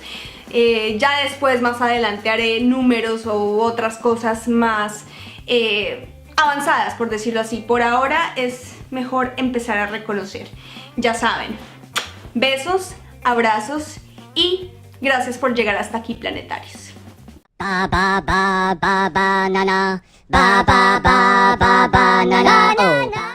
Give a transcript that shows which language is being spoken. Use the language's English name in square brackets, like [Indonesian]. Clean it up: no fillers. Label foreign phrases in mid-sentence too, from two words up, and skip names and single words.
[Spanish] Ya después, más adelante, haré números o otras cosas más avanzadas, por decirlo así. Por ahora es mejor empezar a reconocer. Ya saben, besos, abrazos y gracias por llegar hasta aquí, planetarios. Ba ba ba ba banana, ba ba ba ba banana, oh.